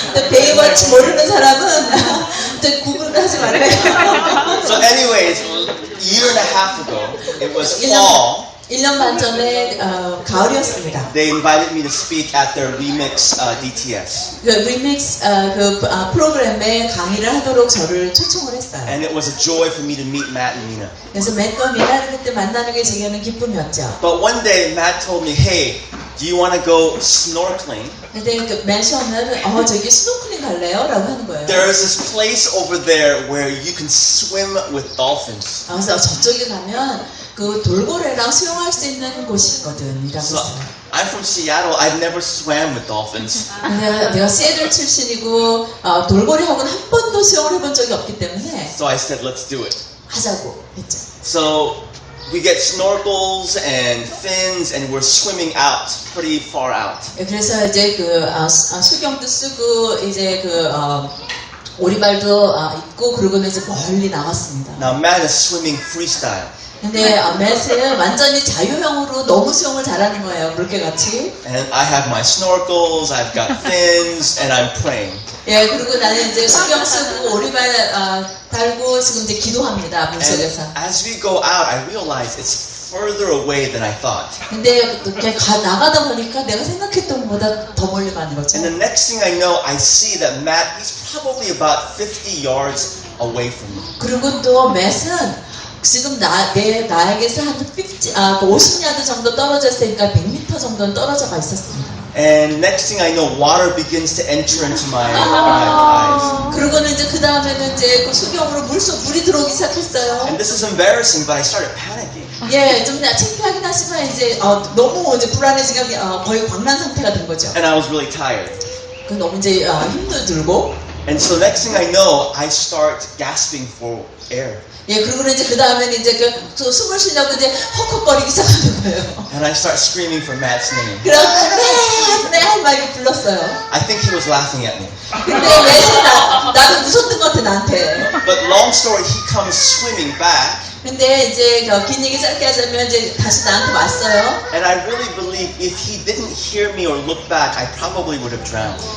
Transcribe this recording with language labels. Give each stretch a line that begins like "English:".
Korean: 베이워치 모르는 사람은 구글을 하지 말아요.
English: So anyways, a year and a half ago, it was fall.
Korean: 1년 반 전에 가을이었습니다.
English: They invited me to speak at their Remix DTS.
Korean: 그 리믹스 프로그램에 강의를 하도록 저를 초청을 했어요.
English: And it was a joy for me to meet Matt and Nina.
Korean: 그래서 맷과 미나를 그때 만나는 게 제게는 기쁨이었죠.
English: But one day, Matt told me, hey, do you want to go snorkeling?
Korean: 근데 그 맨션은 저기 스노클링 갈래요? 라고 하는 거예요.
English: There is this place over there where you can swim with dolphins.
Korean: 그래서 저쪽에 가면 그 돌고래랑 수영할 수 있는 곳이 있거든. 이라고
English: So,
Korean: 했어요.
English: I'm from Seattle. I've never swam with dolphins.
Korean: 내가 시애틀 출신이고 돌고래하고는 한 번도 수영을 해본 적이 없기 때문에
English: So I said, let's do it.
Korean: 하자고 했죠.
English: So we get snorkels and fins, and we're swimming out, pretty far out.
Korean: 그래서 이제 수경도 쓰고 이제 오리발도 입고 그러고는 이제 멀리 나갔습니다.
English: Now Matt is swimming freestyle.
Korean: 근데 맷은 완전히 자유형으로 너무 수영을 잘하는 거예요. 물개같이.
English: And I have my snorkels, I've got fins, and I'm praying.
Korean: 예, 그리고 나는 이제 수경 쓰고 오리발 달고 지금 이제 기도합니다. 물속에서.
English: And as we go out, I realize it's further away than I thought.
Korean: 근데 이렇게 나가다 보니까 내가 생각했던 것보다 더 멀리 가는 거죠.
English: And the next thing I know, I see that Matt, he's probably about 50 yards away from me.
Korean: 그리고 또 맷은 지금 나에게서 한 50야드 정도 떨어져 있으니까 100m 정도는 떨어져가 있었습니다.
English: And next thing I know, water begins to enter into my eyes.
Korean: 그러고는 이제 그 다음에는 이제 그 수경으로 물이 들어오기 시작했어요.
English: And this is embarrassing, but I started panicking.
Korean: 예, 좀 창피하긴 하지만 이제 너무 이제 불안해지가 거의 광란 상태가 된 거죠.
English: And I was really tired.
Korean: 그 너무 이제 힘도 들고.
English: And so next thing I know, I start gasping for air.
Korean: 예, 그리고는 이제 그 다음에는 이제 숨을 쉬려고 이제 헉헉거리기 시작하는 거예요.
English: And I start screaming for Matt's name.
Korean: 그래서 네, 막 이렇게 불렀어요.
English: I think he was laughing at me.
Korean: 근데 왜 나도 무섭던 것 같아 나한테.
English: But long story, he comes swimming back.
Korean: 근데 이제 긴 얘기 짧게 하자면 이제 다시 나한테 왔어요.
English: And I really believe if he didn't hear me or look back, I probably would have drowned.